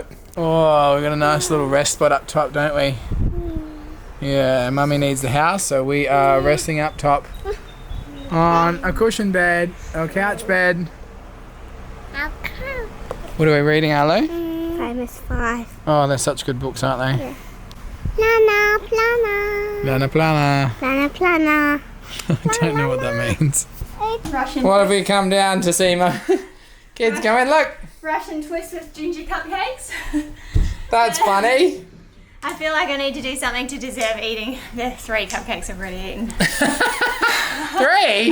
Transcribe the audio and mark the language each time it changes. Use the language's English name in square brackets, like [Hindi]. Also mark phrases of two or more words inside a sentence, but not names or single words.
[English] Oh, we've got a nice little rest spot up top, don't we? Yeah, Mummy needs the house, so we are resting up top on a cushion bed, a couch bed. Okay. What are we reading, Arlo? Famous 5. Oh, they're such good books, aren't they? Yeah. Lana plana. Lana Plana. Lana plana. I don't know what that means. Russian, What have we come down to see, Mum? Kids, come in, look. Russian twist with ginger cupcakes. That's funny. I feel like I need to do something to deserve eating the 3 cupcakes I've already eaten. 3?